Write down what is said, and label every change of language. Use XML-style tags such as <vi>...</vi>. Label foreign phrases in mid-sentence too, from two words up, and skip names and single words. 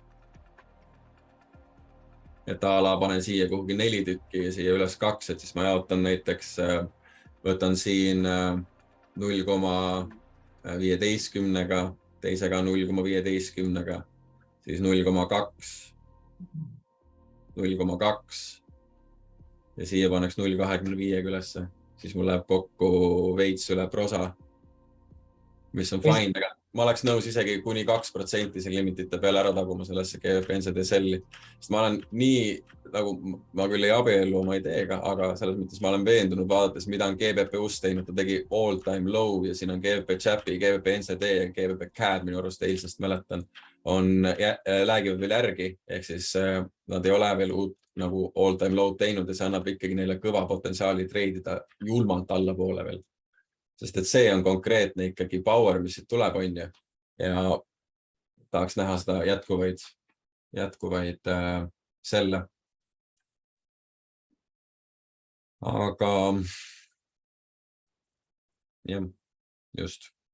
<et>Et ala panen siia kuhugi 4 tükki ja siia üles 2, et siis ma jaotan näiteks, võtan siin 0,15-ga, teisega 0,15-ga, siis 0,2 ja siia paneks 0,25 ülesse, siis mul läheb kokku veits üle prosa, mis on fine. Ma oleks nõus isegi kuni 2% see limitite peale ära taguma sellesse GBP NZD selli, sest ma olen nii, nagu ma küll ei abiellu oma ideega, aga selles mõttes ma olen veendunud vaadates, mida on GBP US teinud, ta tegi</et> <en>all time low</en> <et>ja siin on GBP Chapi, GBP NZD ja GBP CAD minu arust eilsest mäletan, on läägivad veel järgi, ehk siis nad ei ole veel uut nagu</et> <en>all time low</en> <et>teinud ja see annab ikkagi neile kõva potentsiaali treidida julmalt alla poole veel. Sest et see on konkreetne ikkagi power, mis siit tuleb on ju ja tahaks näha seda jätkuvaid jätkuvaid selle. Aga jah, just.</et>